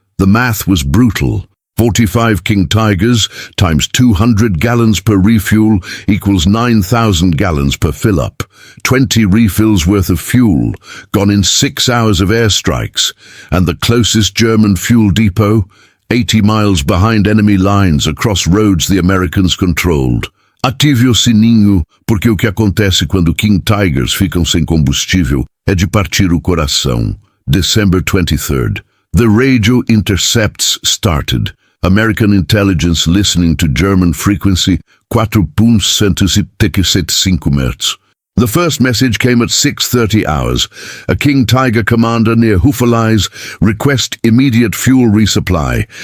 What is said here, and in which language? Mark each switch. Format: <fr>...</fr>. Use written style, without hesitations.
<en>The math was brutal. 45 King Tigers times 200 gallons per refuel equals 9,000 gallons per fill-up. 20 refills worth of fuel, gone in 6 hours of airstrikes, and the closest German fuel depot, 80 miles behind enemy lines across roads the Americans controlled.</en> <pt>Ative o sininho, porque o que acontece quando King Tigers ficam sem combustível é de partir o coração.</pt> <en>December 23rd. The radio intercepts started. American intelligence listening to German frequency 4.175 Hz. The first message came at 6:30 hours. A King Tiger commander near Hufvudstaden request immediate fuel resupply.</en>